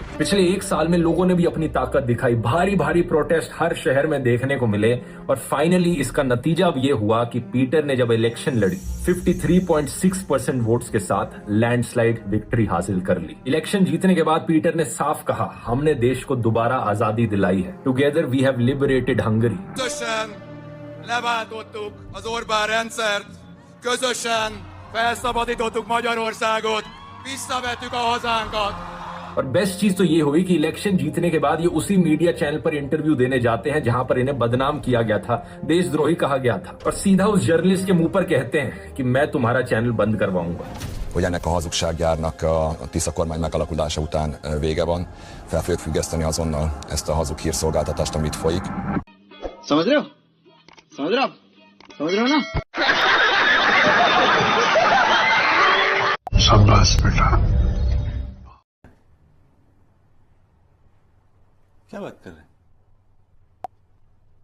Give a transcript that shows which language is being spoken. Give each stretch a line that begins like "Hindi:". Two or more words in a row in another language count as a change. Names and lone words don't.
Hindi: पिछले 1 साल में लोगों ने भी अपनी ताकत दिखाई, भारी भारी प्रोटेस्ट हर शहर में देखने को मिले और फाइनली इसका नतीजा अब यह हुआ कि पीटर ने जब इलेक्शन लड़ी 53.6% वोट्स के साथ
English: landslide victory
Hindi: हासिल कर ली। इलेक्शन जीतने के बाद पीटर ने साफ कहा, हमने देश को दोबारा आजादी दिलाई है।
English: Together we have liberated Hungary.
Hungarian: Leváltottuk az Orbán rendszert, közösen felszabadítottuk Magyarországot, visszavettük a hazánkat।
Hindi: और बेस्ट चीज तो ये हुई कि इलेक्शन जीतने के बाद ये उसी
English: media channel
Hindi: पर इंटरव्यू देने जाते हैं जहां पर इन्हें बदनाम किया गया था, देशद्रोही कहा गया था और सीधा उस जर्नलिस्ट के मुंह पर कहते हैं कि मैं तुम्हारा चैनल बंद करवाऊंगा।
Hungarian: Hogy ennek a hazugsággyárnak a Tisza kormány megalakulása után vége van, fel fogjuk függeszteni azonnal ezt a hazug hírszolgáltatást, amit folyik.
Hindi: समझ रहे हो? समझ रहे हो? समझ रहे हो ना? शाबाश बेटा। क्या बात कर रहे हैं?